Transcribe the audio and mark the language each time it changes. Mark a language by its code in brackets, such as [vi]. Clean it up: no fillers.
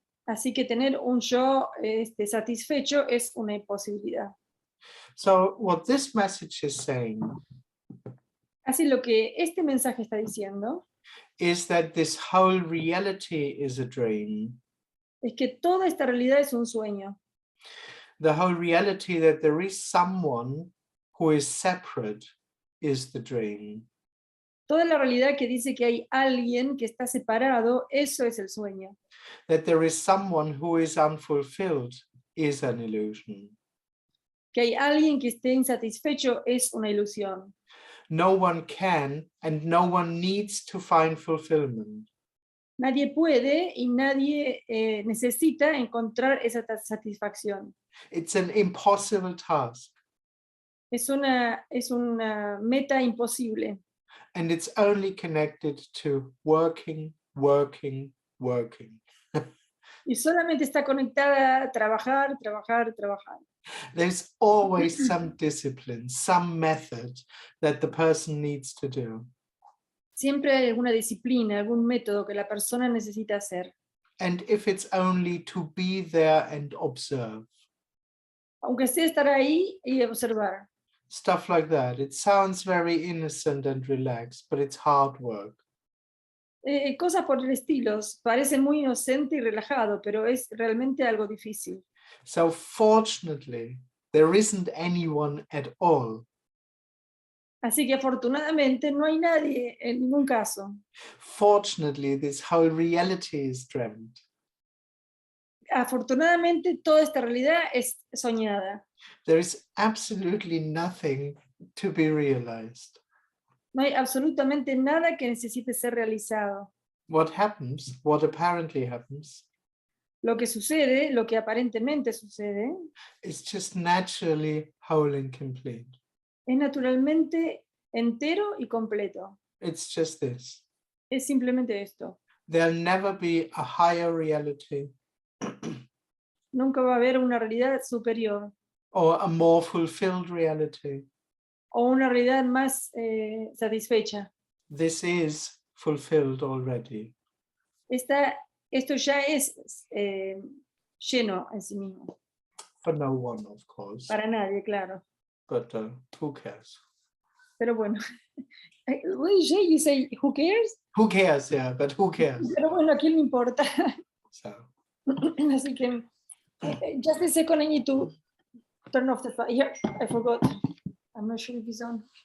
[es] Así que tener un yo satisfecho es una imposibilidad. [en] So what this message is saying [es] Así lo que este mensaje está diciendo [en] is that this whole reality is a dream. [es] es que toda esta realidad es un sueño. [en] The whole reality that there is someone who is separate is the dream. [es] Toda la realidad que dice que hay alguien que está separado, eso es el sueño. [en] That there is someone who is unfulfilled is an illusion. [es] Que hay alguien que esté insatisfecho es una ilusión. [en] No one can and no one needs to find fulfillment. [es] Nadie puede y nadie necesita encontrar esa satisfacción. [en] It's an impossible task. [es] Es una meta imposible. [en] And it's only connected to working, working, working. [es] Y solamente está conectada a trabajar, trabajar, trabajar. [en] There's always some discipline, some method that the person needs to do. [es] Siempre hay alguna disciplina, algún método que la persona necesita hacer. [en] And if it's only to be there and observe. [es] Aunque sea estar ahí y observar. [en] Stuff like that. It sounds very innocent and relaxed, but it's hard work. [es] Cosas por el estilo, parece muy inocente y relajado, pero es realmente algo difícil. [en] So fortunately, there isn't anyone at all. [es] Así que afortunadamente no hay nadie en ningún caso. [en] Fortunately, this whole reality is dreamt. [es] Afortunadamente toda esta realidad es soñada. [en] There is absolutely nothing to be realized. [es] No hay absolutamente nada que necesite ser realizado. [en] What happens, what apparently happens, [es] Lo que sucede, lo que aparentemente sucede, [en] is just naturally whole and complete. [es] es naturalmente entero y completo. [en] It's just this. [es] Es simplemente esto. [en] There'll never be a higher reality [es] Nunca va a haber una realidad superior [en] or a more fulfilled reality. [es] o una realidad más satisfecha. [en] This is fulfilled already. [es] Esto ya es lleno en sí mismo. [en] For no one, of course. [es] Para nadie, claro. [en] But who cares? [es] Pero bueno. [en] What did you say? Who cares? Who cares? Yeah, but who cares? [es] Pero bueno, ¿a quién le importa? [en] So. [es] Así que, [en] just a second, I need to turn off the fire. I forgot. I'm not sure if it's on.